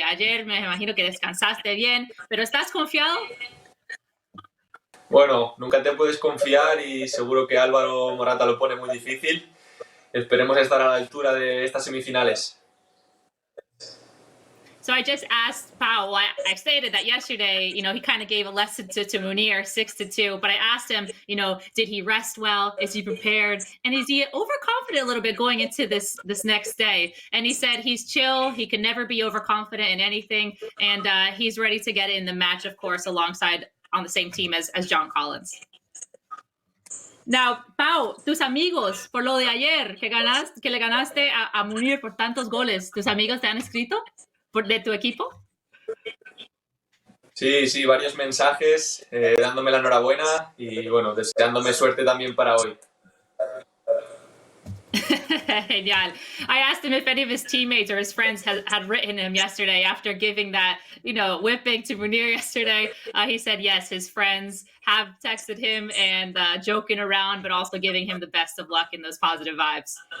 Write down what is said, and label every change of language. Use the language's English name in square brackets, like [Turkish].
[Spanish] Ayer me imagino que descansaste bien, pero ¿estás confiado? Bueno, nunca te puedes confiar y seguro que Álvaro Morata lo pone muy difícil. Esperemos estar a la altura de estas semifinales. [English] So I just asked Pau, I stated that yesterday, you know, he kind of gave a lesson to Munir 6-2, but I asked him, you know, did he rest well? Is he prepared? And is he overconfident a little bit going into this next day? And he said he's chill. He can never be overconfident in anything. And he's ready to get in the match, of course, alongside on the same team as John Collins. Now, [Spanish] Pau, tus amigos, por lo de ayer, que le ganaste a Munir por tantos goles, ¿tus amigos te han escrito? ¿De tu equipo? Sí, varios mensajes dándome la enhorabuena y bueno, deseándome suerte también para hoy. Genial. [English] I asked him if any of his teammates or his friends had written him yesterday after giving that, you know, whipping to Munir yesterday. He said yes, his friends have texted him and joking around, but also giving him the best of luck and those positive vibes.